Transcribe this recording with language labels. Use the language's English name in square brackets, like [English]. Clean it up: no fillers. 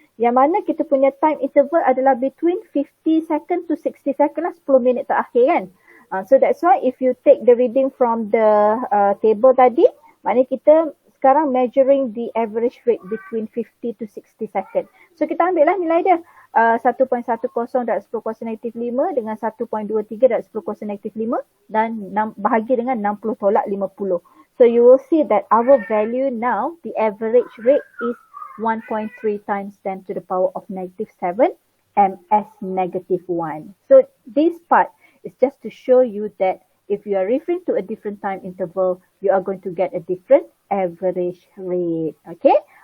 [Malay] Yang mana kita punya time interval adalah [English] between 50 second to 60 second [Malay] lah, 10 minit terakhir kan. [English] So that's why if you take the reading from the table tadi, [Malay] maknanya kita sekarang [English] measuring the average rate between 50 to 60 second. [Malay] So kita ambil lah nilai dia. 1.10 darab 10 kuasa negatif 5 dengan 1.23 darab 10 kuasa negatif 5 dan bahagi dengan 60 tolak 50. [English] So you will see that our value now, the average rate is 1.3 times 10 to the power of negative 7 ms negative 1. So this part is just to show you that if you are referring to a different time interval, you are going to get a different average rate. Okay.